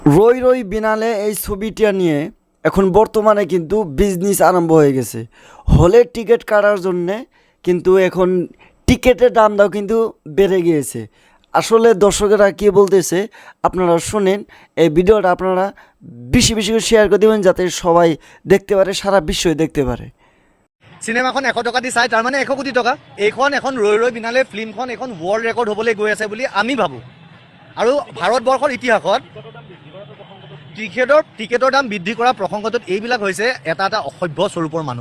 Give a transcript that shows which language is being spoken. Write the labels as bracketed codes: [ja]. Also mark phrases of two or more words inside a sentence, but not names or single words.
[bn] রই রই বিনালে এই ছবিটা নিয়ে এখন বর্তমানে কিন্তু বিজনেস আরম্ভ হয়ে গেছে। হলের টিকিট কাটার জন্যে কিন্তু এখন টিকিটের দামটাও কিন্তু বেড়ে গিয়েছে। আসলে দর্শকেরা কী বলতেছে আপনারা শোনেন। এই ভিডিওটা আপনারা বেশি বেশি করে শেয়ার করে দেবেন যাতে সবাই দেখতে পারে, সারা বিশ্বই দেখতে পারে। [as] চিনেমাখন 100 টকা দি চাই, তাৰ মানে 100 কোটি টকা। এইখন এখন ৰৈ ৰৈ বিনালে ফিল্মখন এখন [en] world record [as] হ'বলৈ গৈ আছে বুলি আমি ভাবোঁ। আৰু ভাৰতবৰ্ষৰ ইতিহাসত টিকেটৰ দাম বৃদ্ধি কৰা প্ৰসংগটোত এইবিলাক হৈছে এটা এটা অসভ্য স্বৰূপৰ মানুহ।